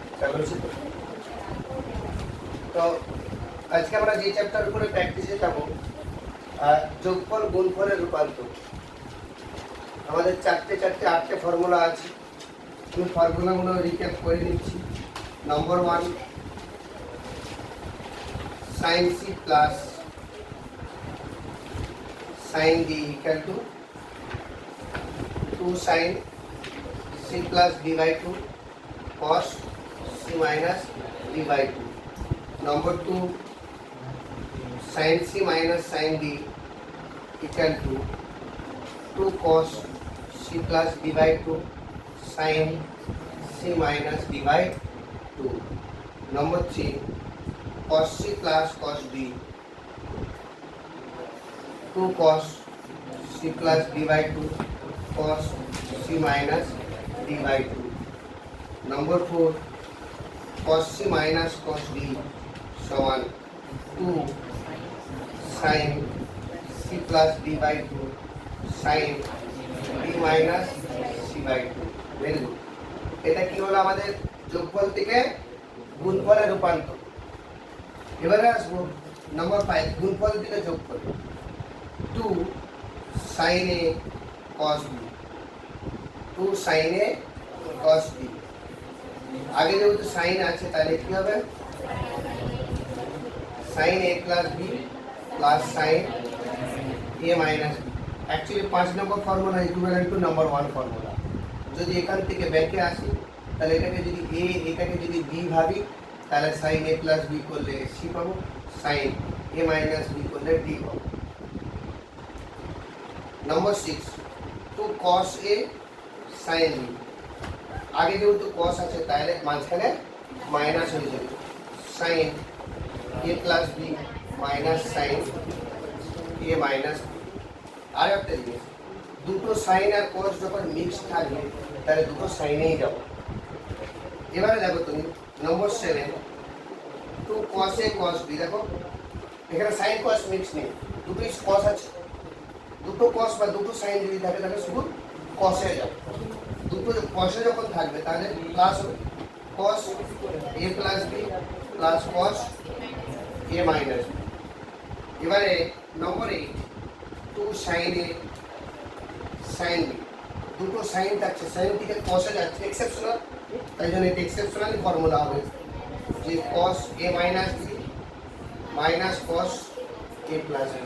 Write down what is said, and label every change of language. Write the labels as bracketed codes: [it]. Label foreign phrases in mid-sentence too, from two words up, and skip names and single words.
[bn] বলেছি তো আজকে আমরা যে চ্যাপ্টার উপরে প্র্যাকটিসে যাব যোগফল গুণফলের রূপান্তর। আমাদের চারটে আটটে ফর্মুলা আছে। আমি ফর্মুলাগুলো রিক্যাপ করে নিচ্ছি। নম্বর [en] 1 sin c প্লাস sin d equal to 2 sin c plus d by 2 cos c minus d by 2. Number 2 sin c minus sin d equal to 2 cos c plus d by 2 sin c minus d by 2. Number 3 cos c plus cos d 2 cos c plus d by 2 cos c minus d by 2. Number 4 cos c minus cos d समान 2 sin c plus d by 2 sin d minus c by 2. very good. [bn] এটা কি হলো আমাদের যোগফল থেকে গুণফলে রূপান্তর। এবারে আসবো নম্বর 5 গুণফল থেকে যোগফল [en] 2 sin a cos b 2 sin a cos b। [bn] আগে যেহেতু সাইন আছে তাহলে কি হবে [en] sin a plus b plus sin a minus b। [bn] অ্যাকচুয়ালি 5 নম্বর ফর্মুলা [en] equivalent to number [bn] 1 ফর্মুলা। যদি এখান থেকে ব্যাকে আসি তাহলে এটাকে যদি a এটাকে যদি b ভাবি তাহলে [en] sin a plus b [bn] করলে c পাবো, [en] sin a minus b [bn] করলে d পাবো। [en] নম্বর 6 2 cos a sin b। [bn] আগে যেহেতু cos আছে তাহলে মাঝখানে মাইনাস হয়ে যাবে, [en] sin a plus b minus sin a minus b। [bn] আর একটা জিনিস, দুটো সাইন আর cos যখন মিক্স থাকবে তাহলে দুটো সাইনেই যাবো। এবারে দেখো তুমি নম্বর 7 2 cos a cos b। দেখো এখানে [en] sine cos [bn] মিক্স নেই, দুটোই cos আছে। দুটো cos বা দুটো সাইন যদি থাকে তাহলে শুধু cos এ যাবে। দুটো cos এ যখন থাকবে তাহলে প্লাস হবে [en] cos a plus b plus cos a minus b। এবারে নম্বর 8 2 sin a sin b। [bn] দুটো সাইন থাকছে, সাইন থেকে cos এ যাচ্ছে, এক্সেপশনাল, তাই জন্য এটা এক্সেপশনাল ফর্মুলা হবে যে [en] cos a minus b minus cos a plus b।